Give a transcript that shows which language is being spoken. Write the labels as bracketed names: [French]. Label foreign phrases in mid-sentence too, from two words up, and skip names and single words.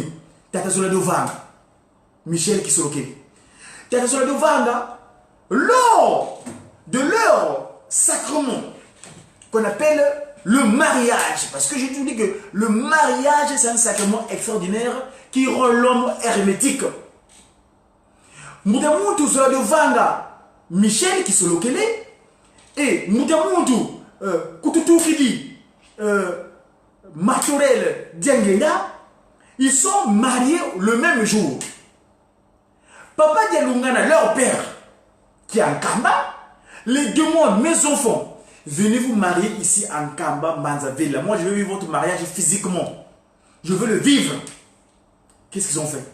[French] Tata Zoladovanga, Michel Kisolokele. Tata Zoladovanga, lors de leur sacrement, qu'on appelle le mariage, parce que je te dis que le mariage, c'est un sacrement extraordinaire qui rend l'homme hermétique. Mudamutu Zoladovanga, Michel Kisolokele, et Mudamutu Kututu Kidi Matorel Diangenda, ils sont mariés le même jour. Papa Dialungana, leur père, qui est en Kamba, les demande, mes enfants, venez vous marier ici en Kamba, Manzavilla. Moi, je veux vivre votre mariage physiquement. Je veux le vivre. Qu'est-ce qu'ils ont fait?